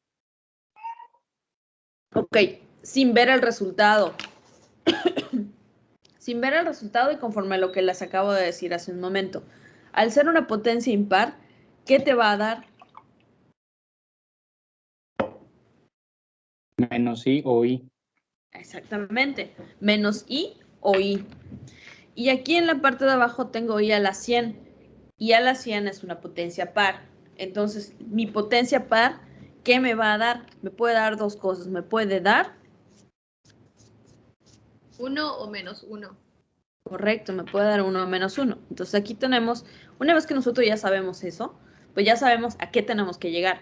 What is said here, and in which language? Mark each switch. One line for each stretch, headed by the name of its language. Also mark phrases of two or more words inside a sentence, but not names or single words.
Spanish: Ok, sin ver el resultado. Sin ver el resultado y conforme a lo que les acabo de decir hace un momento. Al ser una potencia impar, ¿qué te va a dar? Menos i o i. Exactamente, menos i o i. Y aquí en la parte de abajo tengo i a la 100. I a la 100 es una potencia par. Entonces, mi potencia par, ¿qué me va a dar? Me puede dar dos cosas. Me puede dar... 1 o menos 1. Correcto, me puede dar 1 o menos 1. Entonces aquí tenemos, una vez que nosotros ya sabemos eso, pues ya sabemos a qué tenemos que llegar.